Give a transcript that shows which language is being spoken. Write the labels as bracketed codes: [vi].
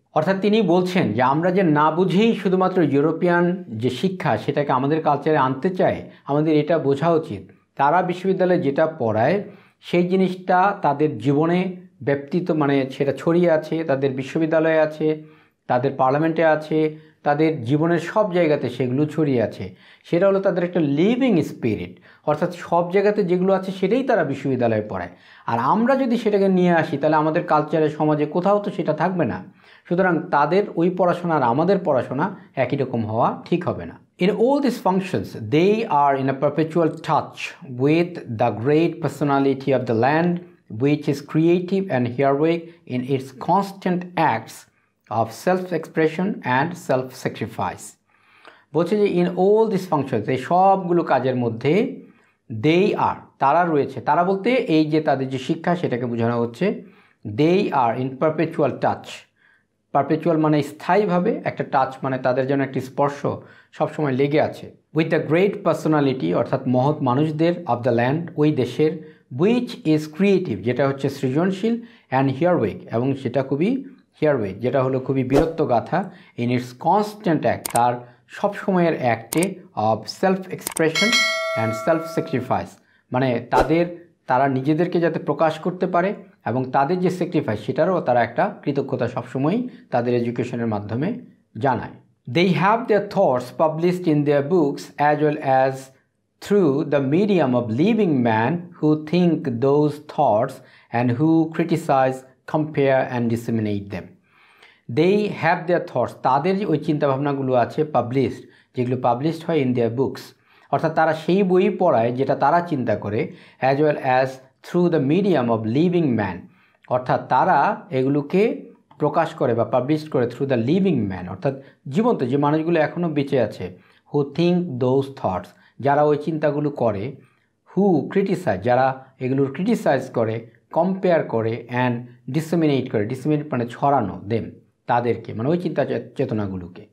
[bn] অর্থাৎ তিনি বলছেন যে আমরা যে না বুঝেই শুধুমাত্র ইউরোপিয়ান যে শিক্ষা সেটাকে আমাদের কালচারে আনতে চাই, আমাদের এটা বোঝা উচিত তারা বিশ্ববিদ্যালয়ে যেটা পড়ায় সেই জিনিসটা তাদের জীবনে ব্যক্তিত্ব মানে সেটা ছড়িয়ে আছে, তাদের বিশ্ববিদ্যালয়ে আছে, তাদের পার্লামেন্টে আছে, তাদের জীবনের সব জায়গাতে সেগুলো ছড়িয়ে আছে। সেটা হলো তাদের একটা লিভিং স্পিরিট, অর্থাৎ সব জায়গাতে যেগুলো আছে সেটাই তারা বিশ্ববিদ্যালয়ে পড়ায়। আর আমরা যদি সেটাকে নিয়ে আসি তাহলে আমাদের কালচারে, সমাজে কোথাও তো সেটা থাকবে না। সুতরাং তাদের ওই পড়াশোনা আর আমাদের পড়াশোনা একই রকম হওয়া ঠিক হবে না। [en] In all these functions, they are in a perpetual touch with the great personality of the land, which is creative and heroic in its constant acts of self-expression and self-sacrifice. [bn] বলছে যে [en] in all these functions, [bn] এই সবগুলো কাজের মধ্যে [en] they are, [bn] তারা রয়েছে। তারা বলতে এই যে তাদের যে শিক্ষা সেটাকে বোঝানো হচ্ছে। [en] they are in perpetual touch, [bn] perpetual মানে স্থায়ীভাবে, একটা টাচ মানে তাদের যেন একটি স্পর্শ সবসময় লেগে আছে। [en] with the great personality, [bn] অর্থাৎ মহৎ মানুষদের, [en] of the land, [bn] ওই দেশের, [en] which is creative, [bn] যেটা হচ্ছে সৃজনশীল, [en] and heroic, [bn] এবং সেটা খুবই হিয়ারওয়েক, যেটা হলো খুবই বীরত্বগাথা, [en] in its constant act, [bn] তার সবসময়ের অ্যাক্টে, [en] of self expression and self sacrifice, [bn] মানে তারা নিজেদেরকে যাতে প্রকাশ করতে পারে এবং তাদের যে স্যাক্রিফাইস সেটারও তারা একটা কৃতজ্ঞতা সবসময়ই তাদের এডুকেশনের মাধ্যমে জানায়। [en] They have their thoughts published in their books as well as through the medium of living men who think those thoughts and who criticize, compare and disseminate them. They have their thoughts, [bn] তাদের ওই চিন্তাভাবনাগুলো আছে published, যেগুলো published হয় [en] in their books, [bn] অর্থাৎ তারা সেই বই পড়ায় যেটা তারা চিন্তা করে, [en] as well as through the medium of living man, [bn] অর্থাৎ তারা এগুলোকে প্রকাশ করে বা পাবলিশ করে [en] through the living man, [bn] অর্থাৎ জীবন্ত যে মানুষগুলো এখনও বেঁচে আছে, [en] who think those thoughts, [bn] যারা ওই চিন্তাগুলো করে, [en] who criticize, [bn] যারা এগুলোর ক্রিটিসাইজ করে, কম্পেয়ার করে, অ্যান্ড ডিসেমিনেট করে, ডিসেমিনেট মানে ছড়ানো, দেম তাদেরকে, মানে ওই চিন্তা চেতনাগুলোকে।